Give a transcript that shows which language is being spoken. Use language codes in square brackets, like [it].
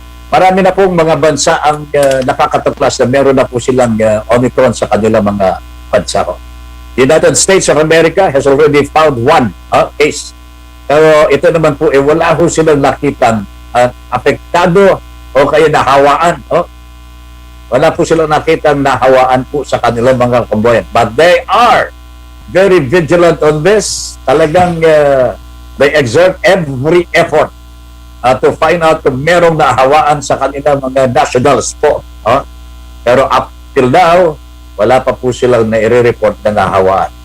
[tl] Marami na pong mga bansa ang nakakatuklas na meron na po silang Omicron sa kanilang mga bansa. [en] The United States of America has already found one case. [tl] Pero ito naman po, wala ho silang nakitang apektado o kaya nahawaan. Wala po silang nakitang nahawaan po sa kanilang mga kabayan. [en] But they are very vigilant on this. [tl] Talagang [en] they exert every effort to find out [tl] kung merong nahawaan sa kanilang mga nationals po. Pero [en] up till now, [tl] wala pa po silang nai-report na nahawaan.